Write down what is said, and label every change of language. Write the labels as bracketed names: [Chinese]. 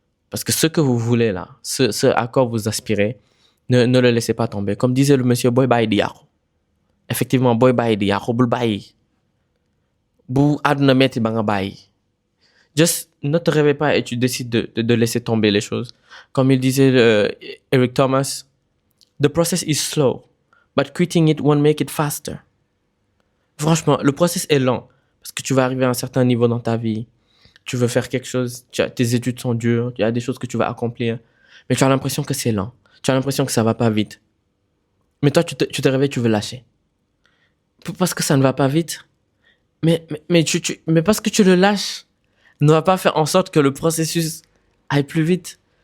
[French] Parce que ce que vous voulez là, ce à quoi vous aspirez, ne le laissez pas tomber. Comme disait le monsieur, [Wolof] boy bàyyi di yàqu. Effectivement, boy bàyyi di yàqu, bul bàyyi. Bu àdduna metti ba nga bàyyi. [French] Just ne te réveille pas et tu décides de laisser tomber les choses. Comme il disait [English] Eric Thomas, the process is slow, but quitting it won't make it faster. [French] Franchement, le process est lent parce que tu vas arriver à un certain niveau dans ta vie. Tu veux faire quelque chose, tes études sont dures, il y a des choses que tu vas accomplir, mais tu as l'impression que c'est lent. Tu as l'impression que ça va pas vite. Mais toi, tu te réveilles, tu veux lâcher. Parce que ça ne va pas vite. Mais parce que tu le lâches, ne va pas faire en sorte que le processus aille plus vite.